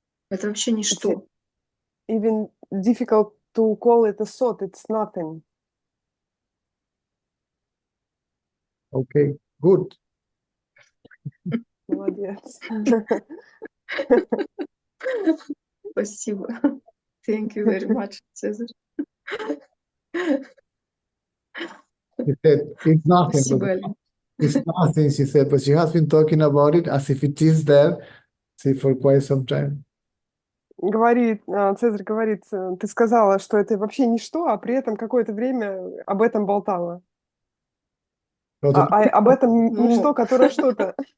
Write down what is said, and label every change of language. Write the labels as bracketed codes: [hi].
[ru] Это вообще ничто. [en] Even difficult to call it a thought, it's nothing. Okay, good. [ru] Молодец. Спасибо. [en] Thank you very much, Цезарь. She said, it's nothing. [ru] Спасибо, [en] But [ru] Алина. [en] it's nothing, she said, but she has been talking about it as if it is there, see, for quite some time. [ru] Говорит, Цезарь говорит, ты сказала, что это вообще ничто, а при этом какое-то время об этом болтала. Об этом ничто, которое что-то.